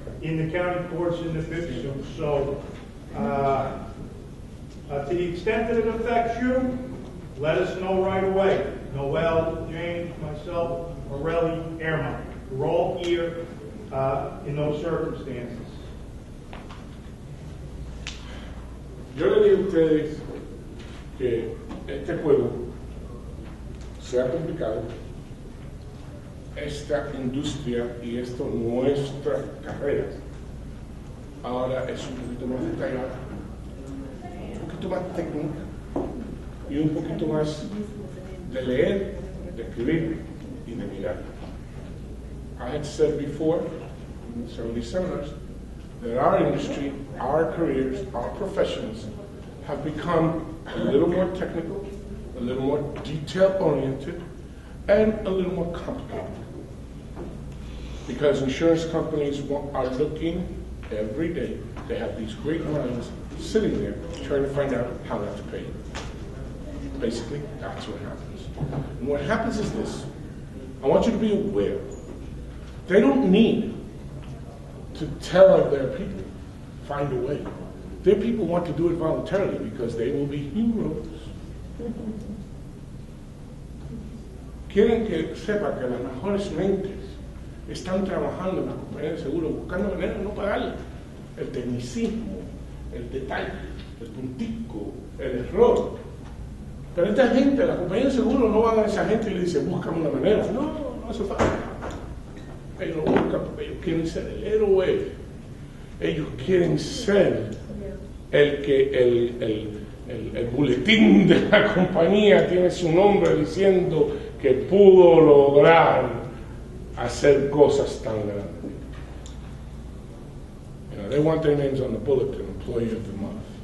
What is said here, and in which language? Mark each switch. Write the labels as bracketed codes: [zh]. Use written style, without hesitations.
[en] in the county courts in the fifth. So, to the extent that it affects you, let us know right away. Noel, James, myself, Morelli, Irma. We're all here in those circumstances. [es] Yo le digo a ustedes que este juego sea complicado, esta industria y esto nuestras carreras ahora es un poquito más detallada, un poquito más técnica y un poquito más de leer, de escribir y de mirar. [en] I had said before in some of these seminars that our industry, our careers, our professions have become a little more technical, a little more detail-oriented, and a little more complicated. Because insurance companies are looking every day. They have these great minds sitting there trying to find out how not to pay you. Basically, that's what happens. And what happens is this. I want you to be aware. They don't need to tell their people, find a way. Their people want to do it voluntarily because they will be heroes. [es] Quieren que sepa que las mejores mentes están trabajando en la compañía de seguro, buscando maneras de no pagarle. El tecnicismo, el detalle, el puntico, el error. Pero esta gente, la compañía de seguro, no van a esa gente y le dicen, búscame una manera. No, no hace falta. Ellos lo buscan porque ellos quieren ser el héroe. Ellos quieren ser el boletín de la compañía tiene su nombre diciendo que pudo lograr hacer cosas tan grandes. [en] You know, they want their names on the bulletin, Employee of the Month.